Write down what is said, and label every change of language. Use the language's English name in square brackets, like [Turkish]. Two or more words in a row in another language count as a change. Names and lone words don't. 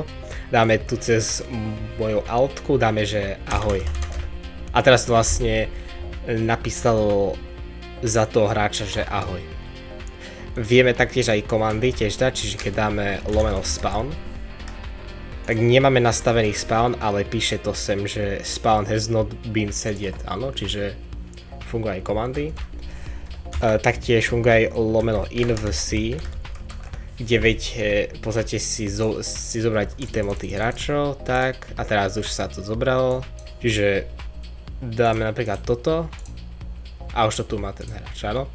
[Slovak] Dáme tu cez moju altku, dáme, že ahoj. A teraz to vlastne napísalo za toho hráča, že ahoj. Vieme taktiež aj komandy tiež dať, čiže keď dáme lomeno spawn, tak nemáme nastavený spawn, ale píše to sem, že [English] spawn has not been set yet, [Slovak] áno, čiže fungujú aj komandy. Taktiež funguje aj lomeno invc, kde viete v podstate si zobrať item od tých hráčov, tak, a teraz už sa to zobralo, čiže dáme napríklad toto a už to tu má ten hráč, áno.